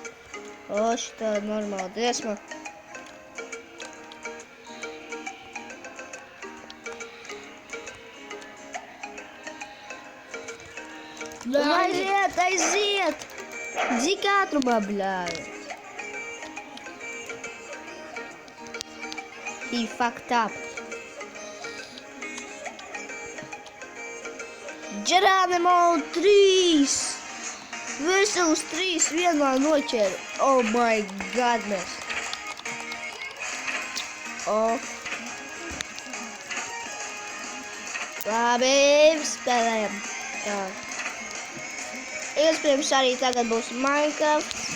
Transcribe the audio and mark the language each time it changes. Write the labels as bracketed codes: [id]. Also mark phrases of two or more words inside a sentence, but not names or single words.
[lv] O, šitā normāla dziesma. Aiziet! Cik ātrumā, bļājot? [en] He fucked up. Geronimo 3! [lv] Vesels 3 vienā noķēra. [en] Oh my godness. Oh. [lv] Labi, spēlējam. Tā. Iespējams arī tagad būs Minecraft.